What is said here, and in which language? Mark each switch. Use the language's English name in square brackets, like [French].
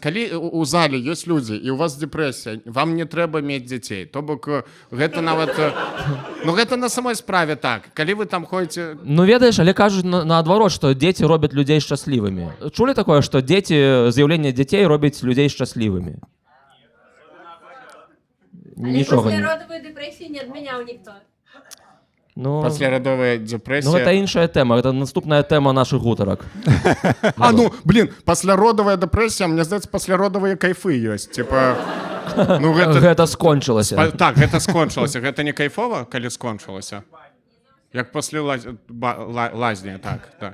[Belarusian] Калі у зале ёсць людзі, і ў вас дэпрэсія, вам не трэба мець дзяцей. То бок гэта нават... Ну, гэта на самой справе так. Калі вы там ходзіце... Ну, ведаеш, але кажуць наадварот, што дзеці робяць людзей шчаслівымі. Чулі такое, што з'яўленне дзяцей робіць людзей шчаслівымі? Нічога не. [Russian] Послеродовую депрессию не отменял никто. [Belarusian] Ну, Паслярадовая ну, дэпрэсія. гэта іншая тэма, гэта наступная тэма нашых гутарак. Ну, блин, пасляродавая дэпрэсія, мне здаецца, пасляродавыя кайфы ёсць. Типа, ну Гэта скончылася. Так, гэта скончылася. Гэта не кайфова, калі скончылася? Як пасля лазні, так.